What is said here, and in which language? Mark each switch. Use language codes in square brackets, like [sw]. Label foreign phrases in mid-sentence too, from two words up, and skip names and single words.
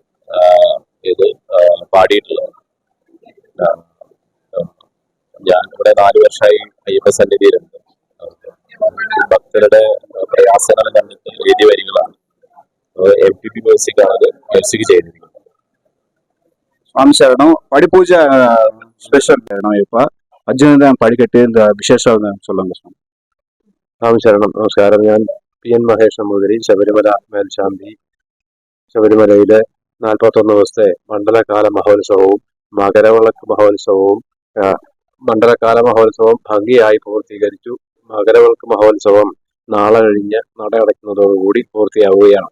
[ml] ഇത് പാടിയിട്ടുള്ളത്. ഞാൻ ഇവിടെ 4 വർഷമായി അയ്യപ്പ സന്നിധിയിലുണ്ട്. ഭക്തരുടെ പ്രയാസങ്ങൾ കണ്ടിട്ട് എഴുതിയ വരികളാണ്. MPP മ്യൂസിക് ആണ് അത് മ്യൂസിക് ചെയ്തിരിക്കുന്നത്. [te] స్వామి శరణం పడి పూజ స్పెషల్ శరణం అయ్యప్ప 18 పడికట్టి [ta] இந்த விசேஷம் சொல்லுங்க [te] స్వామి. [ml] സ്വാമി ശരണം. നമസ്കാരം. ഞാൻ PN മഹേഷ് നമ്പൂതിരി, ശബരിമല മേൽശാന്തി. ശബരിമലയിലെ 41 ദിവസത്തെ മണ്ഡലകാല മഹോത്സവവും മകരവിളക്ക് മഹോത്സവവും മണ്ഡലകാല മഹോത്സവം ഭംഗിയായി പൂർത്തീകരിച്ചു. മകരവിളക്ക് മഹോത്സവം നാളെ കഴിഞ്ഞ് നട അടയ്ക്കുന്നതോടുകൂടി പൂർത്തിയാവുകയാണ്.